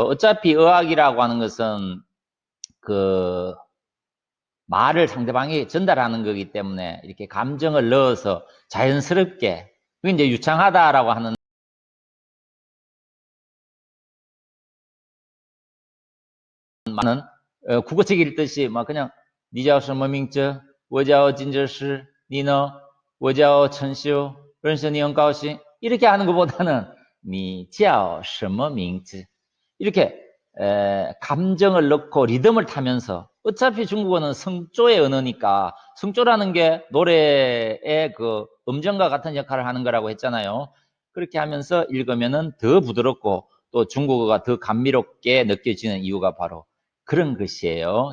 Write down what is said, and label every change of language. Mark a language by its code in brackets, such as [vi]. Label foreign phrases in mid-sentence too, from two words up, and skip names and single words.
[ko] 어차피 의학이라고 하는 것은 그 말을 상대방이 전달하는 거기 때문에 이렇게 감정을 넣어서 자연스럽게 그게 이제 유창하다라고 하는 말은 국어책 읽듯이 막 그냥 [zh] 你叫什么名字? 我叫金哲师,你呢?我叫陈秀,认识你很高兴 [ko] 이렇게 하는 것보다는 [zh] 你叫什么名字? [ko] 이렇게 감정을 넣고 리듬을 타면서 어차피 중국어는 성조의 언어니까 성조라는 게 노래의 그 음정과 같은 역할을 하는 거라고 했잖아요. 그렇게 하면서 읽으면은 더 부드럽고 또 중국어가 더 감미롭게 느껴지는 이유가 바로 그런 것이에요.